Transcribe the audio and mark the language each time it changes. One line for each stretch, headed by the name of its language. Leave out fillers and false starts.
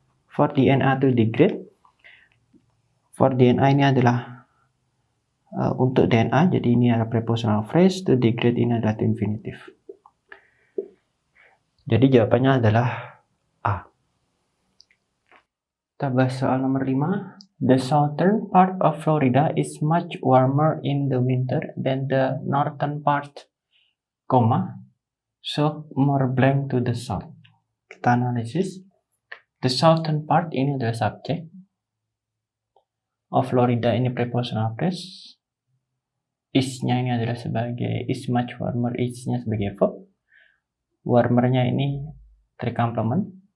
English: For DNA to degrade.
Indonesian: For DNA ini adalah untuk DNA, jadi ini adalah prepositional phrase. To degrade ini adalah to infinitive. Jadi jawabannya adalah A. Kita bahas soal nomor 5.
English: The southern part of Florida is much warmer in the winter than the northern part, so more blank to the south.
Indonesian: Kita analisis. The southern part ini adalah subjek. Of Florida ini prepositional phrase. Is-nya ini adalah sebagai is much warmer, is-nya sebagai verb. Warmer-nya ini complement.